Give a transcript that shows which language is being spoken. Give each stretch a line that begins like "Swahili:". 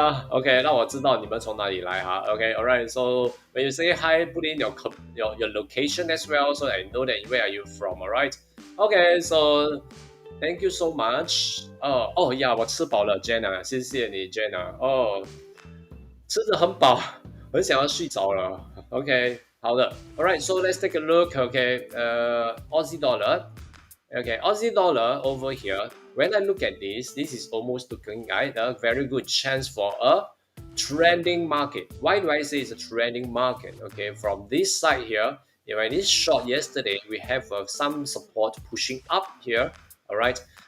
Chinese: OK， 那我知道你们从哪里来哈。
English: OK，alright. So when you say hi, put in your location as well, so I know that where are you from. Alright. OK, so thank you so much.
Chinese: 哦呀，我吃饱了 ，Jenna， 谢谢你 ，Jenna。哦，吃的很饱，很想要睡着了。 OK，好的。
English: Alright, so let's take a look. OK，Aussie dollar. Okay, Aussie dollar over here. When I look at this is almost looking like a very good chance for a trending market. Why do I say it's a trending market? Okay, from this side here, when it's short yesterday, we have some support pushing up here. All right.